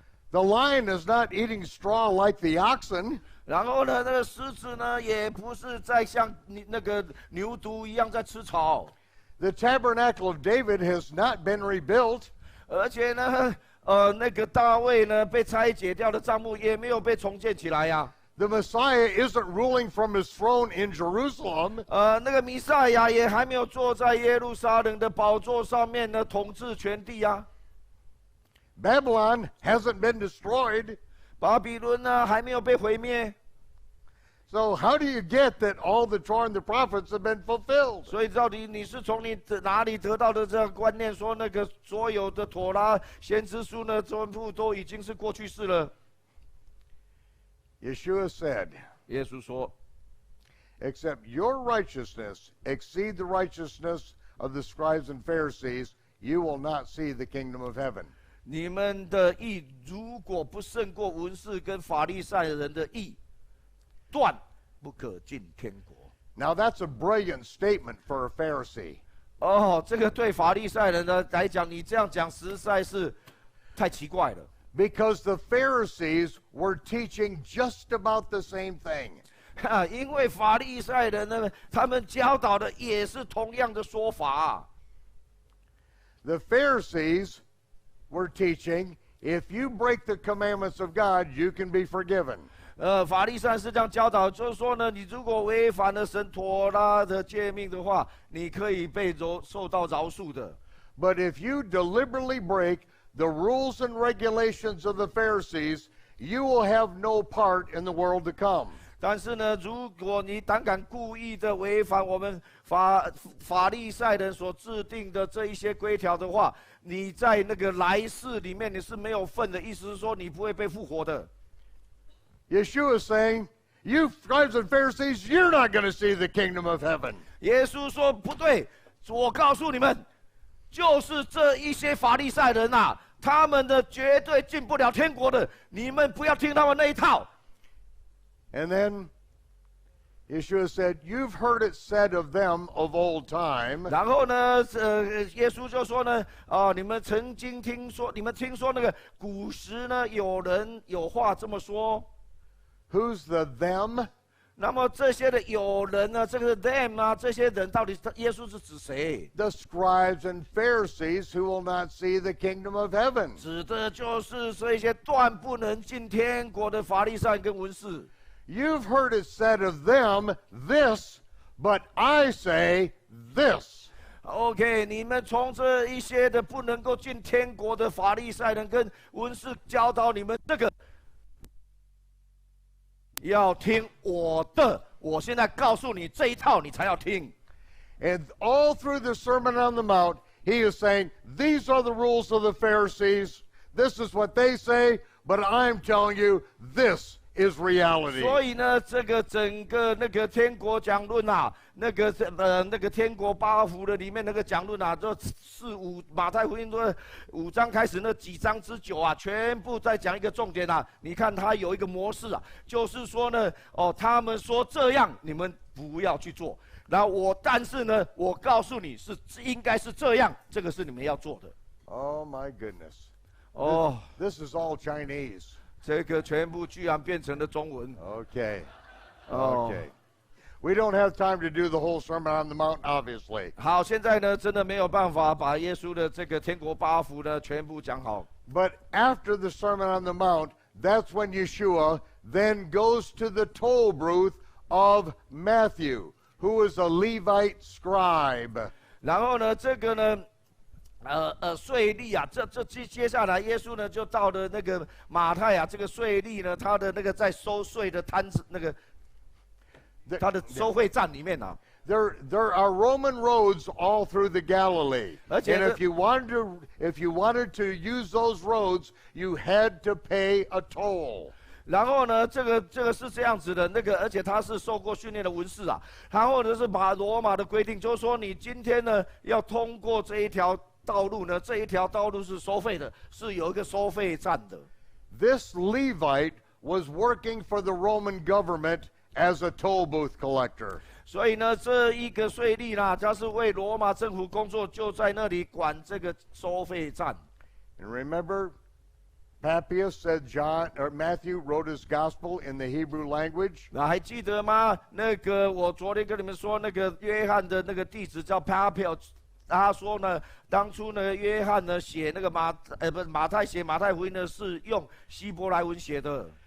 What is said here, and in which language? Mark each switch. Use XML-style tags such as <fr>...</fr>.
<en>The lion is not eating straw like the oxen.</en> <zh>然后呢，那个狮子呢也不是在像那个牛犊一样在吃草。</zh> <en>The tabernacle of David has not been rebuilt.</en> <zh>而且呢，那个大卫呢被拆解掉的帐幕也没有被重建起来呀。</zh> <en>The Messiah isn't ruling from his throne in Jerusalem.</en> <zh>那个弥赛亚也还没有坐在耶路撒冷的宝座上面呢，统治全地啊。</zh> <en>Babylon hasn't been destroyed.</en> <zh>巴比伦呢还没有被毁灭。</zh> <en>So how do you get that all the Torah and the prophets have been fulfilled?</en> <zh>所以到底你是从哪里得到的这样观念，说那个所有的妥拉先知书呢，全部都已经是过去式了？</zh> <en>Yeshua said,</en> <zh>耶稣说</zh> <en>except your righteousness exceed the righteousness of the scribes and Pharisees, you will not see the kingdom of heaven.</en> <zh>你们的义如果不胜过文士跟法利赛人的义，断不可进天国。</zh> <en>Now that's a brilliant statement for a Pharisee.</en> <zh>这个对法利赛人呢来讲，你这样讲实在是太奇怪了。</zh> <en>Because the Pharisees were teaching just about the same thing.</en> <zh>因为法利赛人呢，他们教导的也是同样的说法。</zh> <en>The Pharisees were teaching, if you break the commandments of God, you can be forgiven.</en> <zh>法利赛是这样教导，就是说呢，你如果违反了神妥拉的诫命的话，你可以被受到饶恕的。</zh> <en>But if you deliberately break the rules and regulations of the Pharisees, you will have no part in the world to come.</en> <zh>但是呢，如果你胆敢故意的违反我们法利赛人所制定的这一些规条的话，你在那个来世里面你是没有份的，意思是说你不会被复活的。</zh> <en>Yeshua is saying, you scribes and Pharisees, you're not going to see the kingdom of heaven.</en> <zh>耶稣说不对，我告诉你们，就是这一些法利赛人啊，他们的绝对进不了天国的，你们不要听他们那一套。</zh> <en>And then Yeshua said, you've heard it said of them of old time.</en> <zh>然后呢，耶稣就说呢，你们曾经听说，你们听说那个古时呢，有人有话这么说。</zh> <en>Who's the them?</en> <zh>那么这些的有人呢，这个 them 啊，这些人到底耶稣是指谁？</zh> <en>The scribes and Pharisees who will not see the kingdom of heaven.</en> <zh>指的就是这些断不能进天国的法利赛跟文士。</zh> <en>You've heard it said of them this, but I say this.</en> <zh>OK， 你们从这一些的不能够进天国的法利赛人跟文士教导你们这个。要听我的，我现在告诉你这一套，你才要听。</zh> <en>And all through the Sermon on the Mount, he is saying, these are the rules of the Pharisees. This is what they say, but I'm telling you, this is reality.</en> <zh>所以呢，这个整个那个天国讲论啊，那个天国八福的里面那个讲论啊，这马太福音的5章开始那几章之久啊，全部在讲一个重点啊。你看它有一个模式啊，就是说呢，他们说这样，你们不要去做。然后但是呢，我告诉你应该是这样，这个是你们要做的。</zh> <en>Oh my goodness. 哦， This is all Chinese.</en> <zh>这个全部居然变成了中文。 Okay. 哦 Okay.</zh> <en>We don't have time to do the whole Sermon on the Mount, obviously.</en> <zh>好，现在呢，真的没有办法把耶稣的这个天国八福呢全部讲好。</zh> <en>But after the Sermon on the Mount, that's when Yeshua then goes to the toll booth of Matthew, who was a Levite scribe.</en> <zh>然后呢，这个呢，税吏啊，接下来耶稣呢就到了那个马太啊，这个税吏呢，他的那个在收税的摊子那个。他的收费站里面啊</zh> <en>There are Roman roads all through the Galilee. And if you wanted to use those roads, you had to pay a toll.</en> <zh>然后呢，这个是这样子的，而且他是受过训练的文士啊，然后呢是把罗马的规定，就是说你今天呢要通过这一条道路呢，这一条道路是收费的，是有一个收费站的。</zh> <en>This Levite was working for the Roman government as a toll booth collector.</en> <zh>所以呢，这一个税吏呢，他是为罗马政府工作，就在那里管这个收费站。</zh> <en>And remember, Papias said Matthew wrote his gospel in the Hebrew language.</en> <zh>那还记得吗？我昨天跟你们说，约翰的弟子叫 Papias， 他说呢，当初呢，约翰呢写马太写马太福音呢是用希伯来文写的。</zh>